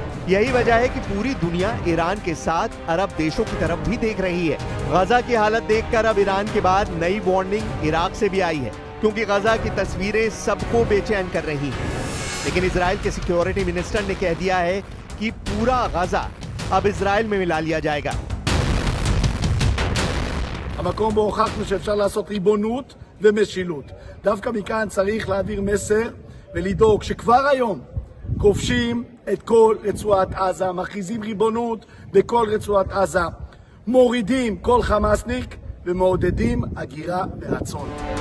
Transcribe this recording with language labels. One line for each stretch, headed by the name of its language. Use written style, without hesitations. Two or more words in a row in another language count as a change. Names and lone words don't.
Hindi: यही वजह है कि पूरी दुनिया ईरान के साथ अरब देशों की तरफ भी देख रही है। गाजा की हालत देखकर अब ईरान के बाद नई वार्निंग इराक से भी आई है, क्योंकि गाजा की तस्वीरें सबको बेचैन कर रही हैं। लेकिन इजराइल के
English: security minister
Hindi: ने कह दिया है कि पूरा गाजा अब इजराइल में मिला लिया जाएगा।
Hebrew: המקום בו הוכחנו שאפשר לעשות ריבונות ומשילות. דווקא מכאן צריך להעביר מסר ולדאוג שכבר היום כובשים את כל רצועת עזה, מכריזים ריבונות בכל רצועת עזה, מורידים כל חמאסניק ומעודדים הגירה ברצון.